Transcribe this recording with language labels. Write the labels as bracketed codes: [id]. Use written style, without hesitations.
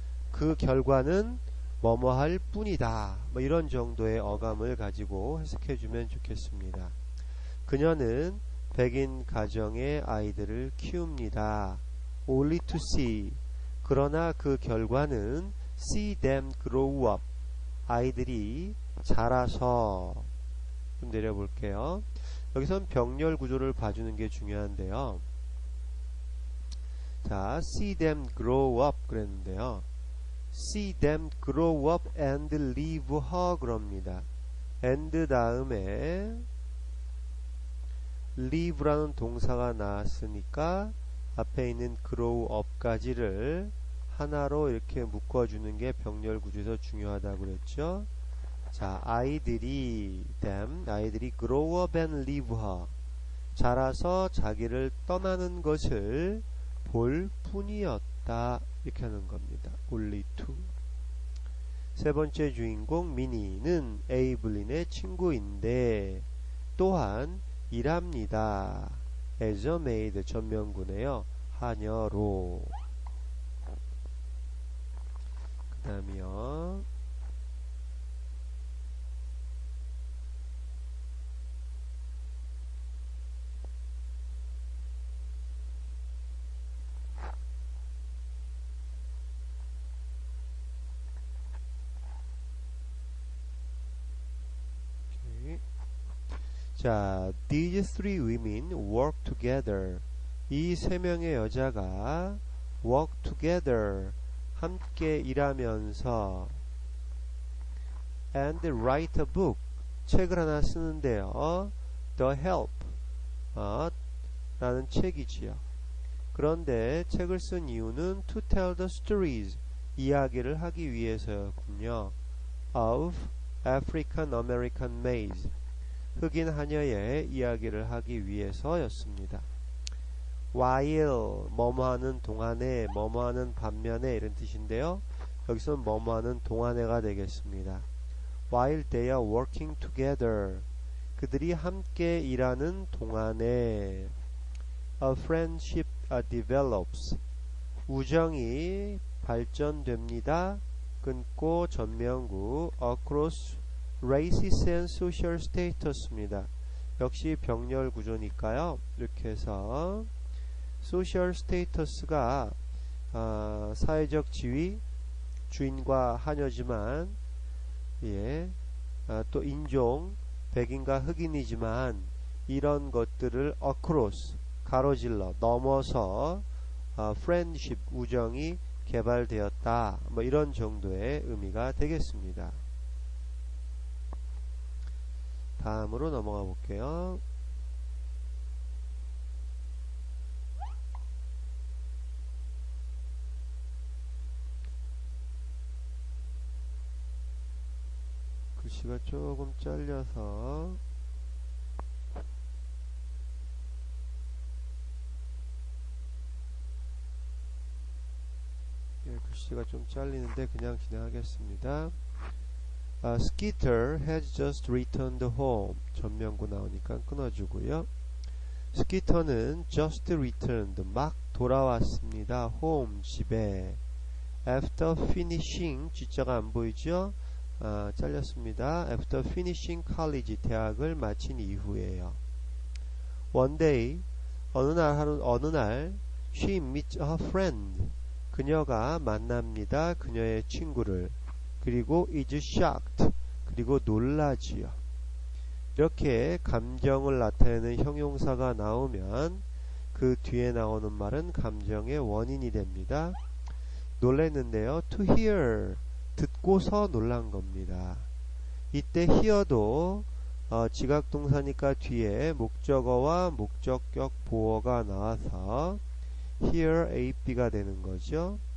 [ko] 그 결과는 뭐뭐 할 뿐이다 뭐 이런 정도의 어감을 가지고 해석해 주면 좋겠습니다. 그녀는 백인 가정의 아이들을 키웁니다. [en] only to see. [ko] 그러나 그 결과는 [en] see them grow up. [ko] 아이들이 자라서. 좀 내려볼게요. 여기선 병렬 구조를 봐주는 게 중요한데요. [en] 자, see them grow up [ko] 그랬는데요. [en] see them grow up and leave her 그럽니다. [ko] and 다음에 leave라는 동사가 나왔으니까 앞에 있는 grow up까지를 하나로 이렇게 묶어주는 게 병렬 구조에서 중요하다고 그랬죠. [en] 자, [ko] 아이들이 [en] grow up and leave her. [ko] 자라서 자기를 떠나는 것을 볼 뿐이었다. 이렇게 하는 겁니다. only to. 세 번째 주인공 미니는 에이블린의 친구인데 또한 일합니다. [en] as a maid [ko] 전명구네요. 하녀로. 그 다음이요. [en] 자, these three women work together. [ko] 이 세 명의 여자가 [en] work together. [ko] 함께 일하면서 [en] and write a book. [ko] 책을 하나 쓰는데요. The Help. 라는 책이지요. 그런데 책을 쓴 이유는 [en] to tell the stories. [ko] 이야기를 하기 위해서였군요. [en] of African American maids. [ko] 흑인 하녀의 이야기를 하기 위해서였습니다. while 뭐뭐하는 동안에 뭐뭐하는 반면에 이런 뜻인데요. 여기서는 뭐뭐하는 동안에가 되겠습니다. [en] while they are working together [ko] 그들이 함께 일하는 동안에 [en] a friendship develops [ko] 우정이 발전됩니다. 끊고 전명구 [en] across races and social status [ko] 입니다. 역시 병렬 구조니까요. 이렇게 해서 social status가 사회적 지위, 주인과 하녀지만 또 인종, 백인과 흑인이지만 이런 것들을 across, 가로질러, 넘어서 friendship, 우정이 개발되었다. 뭐 이런 정도의 의미가 되겠습니다. 다음으로 넘어가 볼게요. 글씨가 조금 잘려서 글씨가 좀 잘리는데 그냥 진행하겠습니다. [en] Skeeter has just returned home. [ko] 전명구 나오니까 끊어주고요. 스키터는 just returned. 막 돌아왔습니다. home. 집에. After finishing. G자가 안 보이죠? 잘렸습니다. [en] After finishing college, [ko] 대학을 마친 이후에요. [en] One day, [ko] 어느 날 [en] she meets a friend. [ko] 그녀가 만납니다. 그녀의 친구를. 그리고 [en] is shocked. [ko] 그리고 놀라지요. 이렇게 감정을 나타내는 형용사가 나오면 그 뒤에 나오는 말은 감정의 원인이 됩니다. 놀랐는데요. To hear. 듣고서 놀란 겁니다. 이때 hear도 지각동사니까 뒤에 목적어와 목적격 보어가 나와서 hear AB가 되는 거죠.